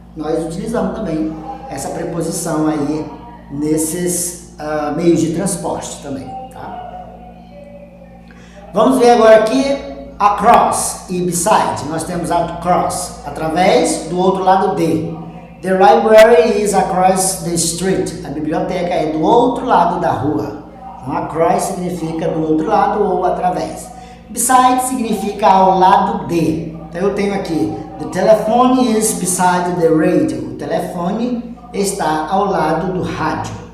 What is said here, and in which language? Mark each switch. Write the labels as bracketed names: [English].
[Portuguese] Nós utilizamos também essa preposição aí nesses meios de transporte também, tá? Vamos ver agora aqui across e beside. Nós temos across, através, do outro lado de. [English] The library is across the street. [Portuguese] A biblioteca é do outro lado da rua. Então, across significa do outro lado ou através. Beside significa ao lado de. Então eu tenho aqui, [English] the telephone is beside the radio. [Portuguese] O telefone está ao lado do rádio.